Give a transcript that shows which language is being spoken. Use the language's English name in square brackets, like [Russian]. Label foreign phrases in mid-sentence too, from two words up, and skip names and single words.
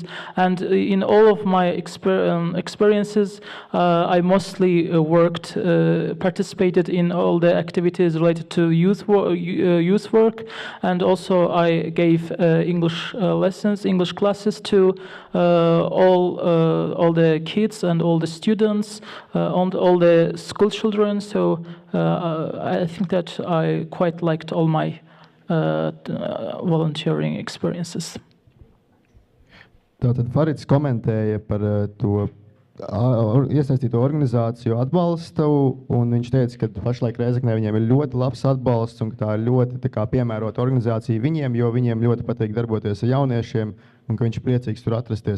[English] And in all of my experiences, I mostly participated in all the activities related to youth work, and also I gave English lessons, English classes to all the kids and all the students, and all the school children. So I think that I quite liked all my volunteering experiences. [Latvian] Tātad Farids komentēja par to iesaistīto organizāciju atbalstu, un viņš teica, ka pašlaik Rēzeknē viņiem ir ļoti labs atbalsts un ka tā ir ļoti piemērota organizācija viņiem, jo viņiem ļoti patīk darboties ar jauniešiem un ka viņš ir priecīgs tur atrasties.